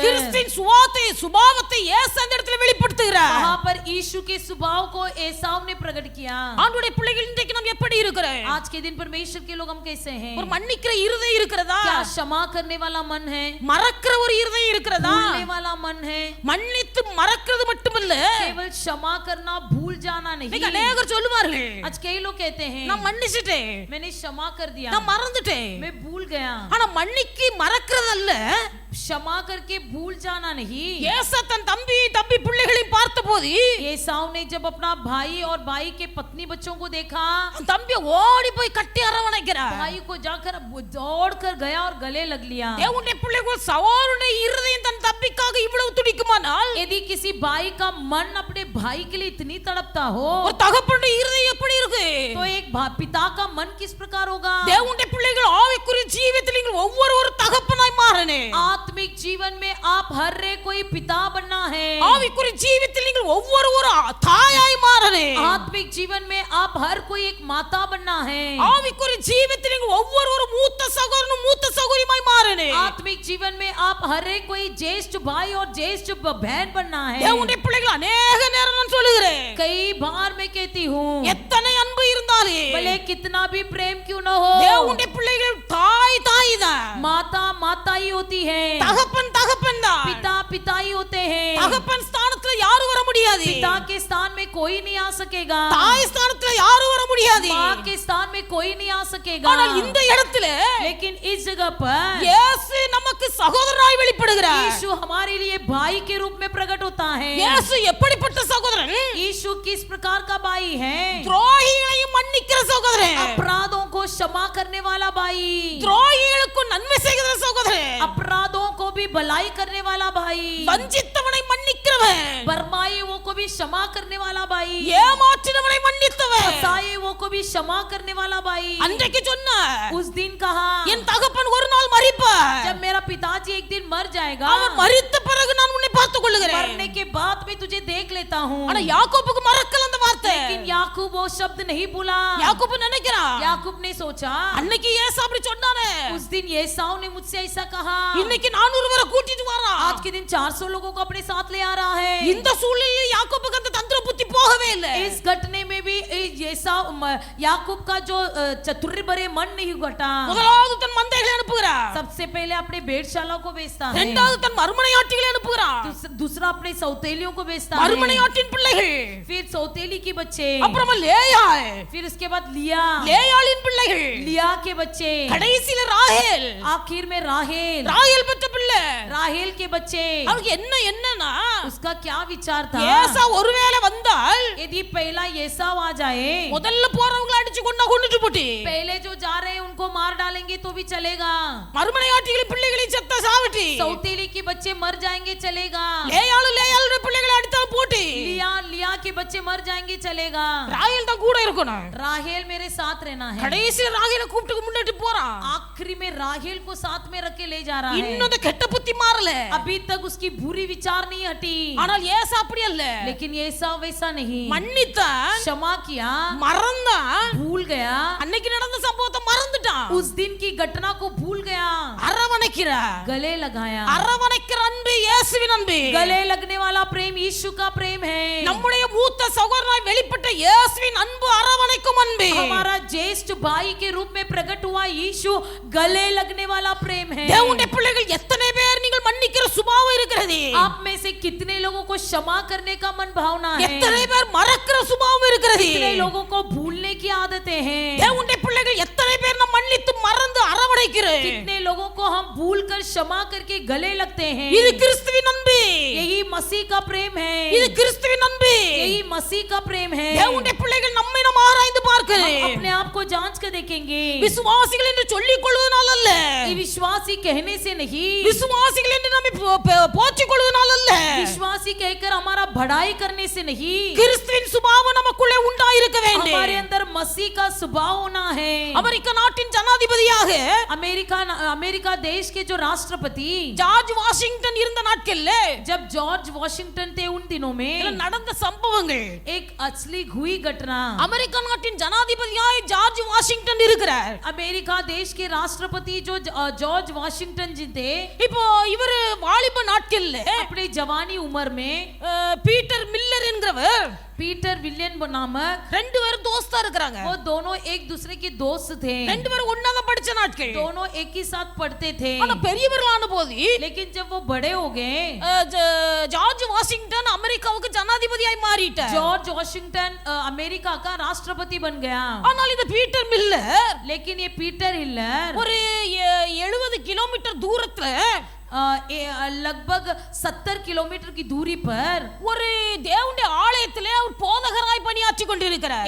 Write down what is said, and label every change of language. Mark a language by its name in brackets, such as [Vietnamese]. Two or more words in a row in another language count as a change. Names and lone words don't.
[Tamil] கிறிஸ்துவின் சுபாவத்தை ஏசா இந்த இடத்துல வெளிப்படுத்துகிறார். [Hindi] वहां पर यीशु के स्वभाव को एसाव ने प्रकट किया। [Tamil] ஆண்டவருடைய பிள்ளைகள் இன்றைக்கு நாம் எப்படி இருக்கிறோம்? [Hindi] आज के दिन परमेश्वर के लोग हम कैसे हैं? [Tamil] ஒரு மன்னிக்கிற இருதயம் இருக்கிறதா? [Hindi] क्या क्षमा करने वाला मन है? [Tamil] மறக்கிற ஒரு இருதயம் இருக்கிறதா? [Hindi] भूलने वाला मन है? [Tamil] மன்னித்து மறக்கிறது மட்டுமல்ல, [Hindi] केवल क्षमा करना भूल जाना नहीं। [Tamil] இன்னைக்கு அநேகர் சொல்லுவார்கள், [Hindi] आज कई लोग कहते हैं [Tamil] நான் மன்னிச்சிட்டேன், [Hindi] मैंने क्षमा कर दिया, [Tamil] நான் மறந்துட்டேன். [Hindi] मैं भूल गया। [Tamil] ஆனா மன்னிக்கு மறக்கிறது அல்ல. [Hindi] क्षमा करके भूल जाना नहीं। [Tamil] ஏசா தன் தம்பி பிள்ளைகளை பார்த்தபோது [Hindi] एसाव ने जब अपना भाई और भाई के पत्नी बच्चों को देखा, [Tamil] தம்பியை ஓடி போய் கட்டி அரவணைக்கிறார். [Hindi] भाई को जाकर दौड़ कर गया और गले लग लिया। [Tamil] தேவனுடைய பிள்ளைகள் சகோதரனுடைய இருதயம் தன் தம்பிக்காக இவ்வளவு துடிக்குமானால், [Hindi] यदि किसी भाई का मन अपने भाई के लिए इतनी तड़पता हो, [Tamil] ஒரு தகப்பனுடைய இருதயம் எப்படி இருக்கு? [Hindi] तो एक पिता का मन किस प्रकार होगा? [Tamil] தேவனுடைய பிள்ளைகள் ஆவிக்குரிய ஜீவியத்தில் நீங்கள் ஒவ்வொரு தகப்பனாய் மாறணும். [Hindi] आत्मिक जीवन में आप हर रे कोई पिता बनना है। [Tamil] ஆவிக்குரிய ஜீவியத்தில் நீங்கள் ஒவ்வொரு தாயாய் மாறணும். [Hindi] आत्मिक जीवन में आप हर कोई एक माता बनना है। [Tamil] ஆவிக்குரிய ஜீவியத்தில் நீங்கள் ஒவ்வொரு மூத்த சகோதரனும் மூத்த சகோதரியுமாய் மாறணும். [Hindi] आत्मिक जीवन में आप हर एक कोई ज्येष्ठ भाई और ज्येष्ठ बहन बनना है। [Tamil] தேவனுடைய பிள்ளைகள் अनेक நேரம் நான் சொல்லுகிறேன், [Hindi] कई बार मैं कहती हूँ, [Tamil] எத்தனை அன்பு இருந்தாலும் [Hindi] भले कितना भी प्रेम क्यों न हो, [Tamil] தேவனுடைய பிள்ளைகள் தாய் தான், [Hindi] माता माता ही होती है, [Tamil] தகப்பன் தான். [Hindi] पिता पिता ही होते हैं। [Tamil] தகப்பன் ஸ்தானத்துல யாரும் வர முடியாது, [Hindi] पिता के स्थान में कोई नहीं आ सकेगा, [Tamil] தாய் ஸ்தானத்துல யாரும் வர முடியாது. [Hindi] माँ के स्थान में कोई नहीं आ सकेगा। [Tamil] ஆனால் இந்த இடத்துல [Hindi] लेकिन इस जगह पर [Tamil] இயேசு நமக்கு சகோதரனாய் வெளிப்படுகிறார். [Hindi] यीशु हमारे लिए भाई के रूप में प्रकट होता है। [Tamil] இயேசு எப்படிப்பட்ட சகோதரன்? [Hindi] यीशु किस प्रकार का भाई है? [Tamil] துரோகிகளையும் மன்னிக்கிற சகோதரன், [Hindi] अपराधों को क्षमा करने वाला भाई, [Tamil] துரோகிகளுக்கு நன்மை செய்கிற சகோதரன், [Hindi] अपराधों को भी भलाई करने वाला भाई, [Tamil] வஞ்சித்தவனை மன்னிக்கிறவன், [Hindi] बरमायुओं को भी क्षमा करने वाला भाई, [Tamil] ஏமாற்றினவனை மன்னித்தவன். [Hindi] फसायुओं को भी क्षमा करने वाला भाई। [Tamil] அன்றைக்கு சொன்னார், [Hindi] उस दिन कहा, [Tamil] என் தகப்பன் ஒரு நாள் மரிப்பார், [Hindi] जब मेरा पिताजी एक दिन मर जाएगा, [Tamil] அவன் மரித்த பிறகு நான் உன்னை பார்த்துக் கொள்ளுகிறேன். [Hindi] मरने के बाद मैं तुझे देख लेता हूँ। [Tamil] ஆனா யாக்கோபுக்கு மறக்கல அந்த வார்த்தை. [Hindi] लेकिन याकूब वो शब्द नहीं भूला। [Tamil] யாக்கோபு நினைக்கிறான், [Hindi] याकूब ने सोचा, [Tamil] அன்னைக்கு ஏசா அப்படி சொன்னானே, [Hindi] उस दिन एसाव ने मुझसे ऐसा कहा, [Tamil] இன்னைக்கு 400 பேரை கூட்டிட்டு வரான். [Hindi] आज के दिन 400 लोगों को अपने साथ ले आ रहा है। [Tamil] இந்த சூழ்நிலையில் யாக்கோபுக்கு அந்த தந்திர புத்தி போகவே இல்லை. [Hindi] इस घटने में भी याकूब का जो चतुर भरे मन नहीं घटा। [Tamil] முதலாவது தன் மந்தைகளை அனுப்புகிறார், [Hindi] सबसे पहले अपने भेड़शाला को बेचता है, [Tamil] இரண்டாவது தன் மறுமனையாட்டிகளை அனுப்புகிறார், [Hindi] दूसरा अपने सौतेलियों को बेचता है, [Tamil] மறுமனையாட்டின் பிள்ளைகள், [Hindi] फिर सौतेली के बच्चे, [Tamil] அப்புறமா லேயாள், [Hindi] फिर उसके बाद लिया, [Tamil] லேயாளின் பிள்ளைகள், [Hindi] लिया के बच्चे, [Tamil] கடைசியில ராகேல், [Hindi] आखिर में राहेल, [Tamil] ராகேல் பெற்ற பிள்ளை. [Hindi] राहेल के बच्चे। [Tamil] அவருக்கு என்னன்னா, [Hindi] उसका क्या विचार था? [Tamil] ஏசா ஒருவேளை வந்தால் [Hindi] यदि पहला एसाव आ जाए, [Tamil] முதல்ல போறவங்களை அடிச்சு கொண்டுட்டு போட்டு [Hindi] पहले जो जा रहे हैं उनको मार डालेंगे तो भी चलेगा, [Tamil] மறுமனையாட்டிகளின் பிள்ளைகளை செத்த சாவட்டி, [Hindi] सौतेली के बच्चे मर जाएंगे चलेगा, [Tamil] லேயாளுடைய பிள்ளைகளை அடித்தால் போட்டு [Hindi] लिया के बच्चे मर जाएंगे चलेगा, [Tamil] ராகேல் தான் கூட இருக்கணும். [Hindi] राहेल मेरे साथ रहना है। [Tamil] கடைசியில ராகேலை கூப்பிட்டு முன்னாடி போறான். [Hindi] आखिरी में राहेल को साथ में रख के ले जा रहा है। [Tamil] இன்னும் அந்த கெட்ட புத்தி மாறல. [Hindi] अभी तक उसकी बुरी विचार नहीं हटी, [Tamil] ஆனால் ஏசு அப்படி அல்ல. [Hindi] लेकिन ऐसा वैसा नहीं, [Tamil] மன்னித்தான், [Hindi] क्षमा किया, [Tamil] மறந்தான், [Hindi] भूल गया, [Tamil] அன்னைக்கு நடந்த சம்பவத்தை மறந்துட்டான். [Hindi] उस दिन की घटना को भूल गया, [Tamil] அரவணைக்கிறார். [Hindi] गले लगाया। [Tamil] அரவணைக்கிற அன்பு இயேசுவின் அன்பு. [Hindi] गले लगने वाला प्रेम यीशु का प्रेम है। [Tamil] நம்முடைய மூத்த சகோதரனாய் வெளிப்பட்ட இயேசுவின் அன்பு அரவணைக்கும் அன்பு. [Hindi] हमारा ज्येष्ठ भाई के रूप में प्रकट हुआ यीशु गले लगने वाला प्रेम है। [Tamil] தேவனுடைய பிள்ளைகள் எத்தனை பேர் நீங்கள் மன்னிக்கிற சுபாவம் இருக்கிறது? [Hindi] आप में से कितने लोगों को क्षमा करने का मन भावना है? [Tamil] எத்தனை பேர் மறக்கிற சுபாவம் இருக்கிறது? [Hindi] कितने लोगों को भूलने की आदतें हैं? [Tamil] தேவனுடைய பிள்ளைகள் எத்தனை பேர் நாம் மன்னித்து மறந்து அரவணைக்கிறோம்? [Hindi] कितने लोगों को हम भूल कर क्षमा करके गले लगते हैं? [Tamil] இது கிறிஸ்துவின் அன்பு. [Hindi] यही मसीह का प्रेम है। [Tamil] இது கிறிஸ்துவின் அன்பு. [Hindi] यही मसीह का प्रेम है। [Tamil] தேவனுடைய பிள்ளைகள் நம்மை நாம் ஆராய்ந்து பார்க்கிறோம். [Hindi] हम अपने आप को जांच कर देखेंगे। [Tamil] விசுவாசிகள் என்று சொல்லிக் கொள்வதனால் அல்ல, [Hindi] ये विश्वासी कहने से नहीं, [Tamil] விசுவாசிகள் என்று நம்மை போற்றிக் கொள்வதனால் அல்ல, [Hindi] विश्वासी कहकर हमारा बढ़ाई करने से नहीं, [Tamil] கிறிஸ்துவின் சுபாவம் நமக்குள்ளே உண்டாயிருக்க வேண்டும். [Hindi] हमारे अंदर मसीह का स्वभाव होना है। [Tamil] அமெரிக்க நாட்டின் ஜனாதிபதியாக [Hindi] अमेरिका देश के जो राष्ट्रपति [Tamil] ஜார்ஜ் வாஷிங்டன் இருந்த நாட்கள்ல [Hindi] जब जॉर्ज वॉशिंगटन थे उन दिनों में [Tamil] நடந்த சம்பவங்கள். [Hindi] एक असली हुई घटना। [Tamil] அமெரிக்க நாட்டின் ஜனாதிபதியாய் ஜார்ஜ் வாஷிங்டன் இருக்கிறார். [Hindi] अमेरिका देश के राष्ट्रपति जो जॉर्ज वॉशिंगटन जी थे, [Tamil] இப்போ இவர் வாலிப நாட்கள்ல [Hindi] अपनी जवानी उम्र में [Tamil] பீட்டர் மில்லர் என்கிறவர் [Hindi] पीटर विलियन नामक [Tamil] ரெண்டு பேரும் தோஸ்தா இருக்கிறாங்க. [Hindi] वो दोनों एक दूसरे के दोस्त थे, [Tamil] ரெண்டு பேரும் ஒண்ணாக படிச்ச நாட்கள். [Hindi] दोनों एक ही साथ पढ़ते थे। [Tamil] ஆனா பெரியவர்களான போது [Hindi] लेकिन जब वो बड़े हो गए, [Tamil] ஜார்ஜ் வாஷிங்டன் அமெரிக்காவுக்கு ஜனாதிபதியாய் மாறிட்டார். [Hindi] जॉर्ज वॉशिंगटन अमेरिका का राष्ट्रपति बन गया। [Tamil] ஆனால் இந்த பீட்டர் மில்லர் [Hindi] लेकिन ये पीटर हिलर [Tamil] ஒரு 70 கிலோமீட்டர் தூரத்துல [Hindi] लगभग 70 किलोमीटर की दूरी पर [Tamil] ஒரு தேவனுடைய ஆலயத்திலே அவர் போதகராய் பணியாற்றி கொண்டிருக்கிறார்.